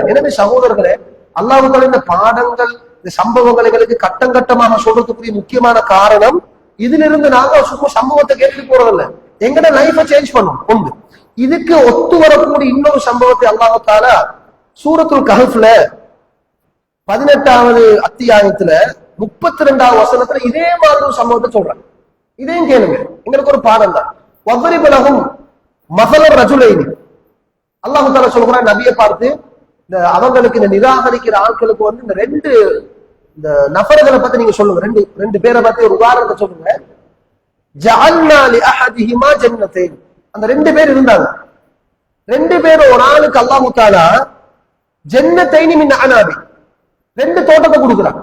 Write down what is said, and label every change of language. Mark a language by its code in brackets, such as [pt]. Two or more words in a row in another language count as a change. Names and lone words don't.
[ta] எனவே சகோதரர்களே, அல்லாஹ் தஆலா இந்த பாடங்கள் இந்த சம்பவங்களை எங்களுக்கு கட்டம் கட்டமாக சொல்றதுக்குரிய முக்கியமான காரணம், இதிலிருந்து நாங்க சும்மா சம்பவத்தை கேட்டுட்டு போறதில்ல, எங்கட [en] life change [ta] பண்ணும் ஒன்று. இதுக்கு ஒத்து வரக்கூடிய இன்னொரு சம்பவத்தை அல்லாஹ் தஆலா சூரத்துல் கஹ்ஃப்ல 18வது அத்தியாயத்துல 32வது வசனத்துல இதே மாதிரி ஒரு சம்பவத்தை சொல்றாங்க. இதையும் கேளுங்க, எங்களுக்கு ஒரு பாடம் தான். [ar] واضرب لهم مثل رجلين. [ta] அல்லாஹ் தஆலா சொல்றான் நபியை பார்த்து, இந்த அவங்களுக்கு இந்த நிராகரிக்கிற ஆட்களுக்கு வந்து இந்த 2 இந்த நபர்களை பத்தி நீங்க சொல்லுங்க, ரெண்டு பேரை பத்தி ஒரு உதாரணத்தை சொல்லுங்க. [ar] جعلنا لأحدهما جنتين. [ta] அந்த 2 பேர் இருந்தாங்க. 2 பேர், ஒரு ஆளுக்கு அல்லாஹ் தஆலா [ar] جنتين من أعناب [ta] 2 தோட்டத்தை கொடுக்குறாங்க.